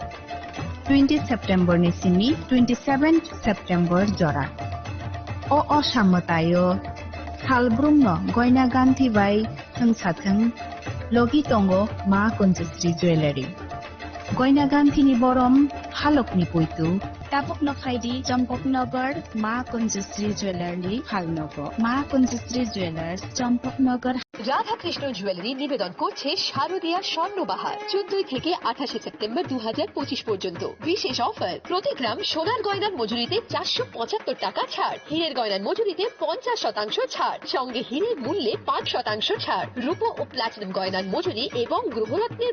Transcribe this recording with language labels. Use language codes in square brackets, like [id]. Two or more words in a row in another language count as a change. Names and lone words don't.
[trp] 20 सेप्टेम्बर निसिमी 27 सेप्टेम्बर जरा असामतायो खालब्रुमनो गयना गान्थि बाय थंसाथों लगी तंगो मा कुंजश्री ज्वेलरी गयना गान्थिनि बरम हालकनि पुइतु तापक नफाइदी चम्पकनगर मा कुंजश्री ज्वेलरी हालनगो मा कुंजश्री ज्वेलर्स चम्पकनगर [bn] রাধা কৃষ্ণ জুয়েলারি নিবেদন করছে শারদীয়া স্বর্ণবাহার 14 থেকে 28 সেপ্টেম্বর 2025 পর্যন্ত বিশেষ অফার প্রতি গ্রাম সোনার গয়নার মজুরিতে 475 টাকা ছাড় হীরের গয়নার মজুরিতে 50% ছাড় সঙ্গে হীরের মূল্যে 5% ছাড় রূপো ও প্লাটিনাম গয়নার মজুরি এবং গ্রহরত্নের